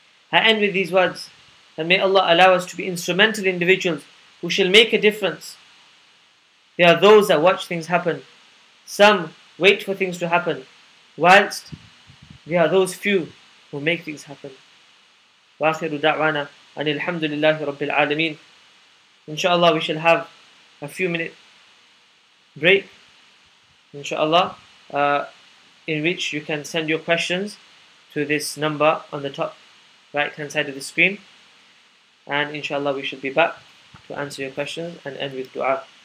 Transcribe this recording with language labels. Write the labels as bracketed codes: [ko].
[en] I end with these words, and may Allah allow us to be instrumental individuals who shall make a difference. There are those that watch things happen. Some wait for things to happen, whilst there are those few who make things happen. [ar] وآخر دعوانا أن الحمد لله رب العالمين. [en] Inshallah, we shall have a few minute break, inshallah, in which you can send your questions to this number on the top right hand side of the screen, and inshallah we should be back to answer your questions and end with dua.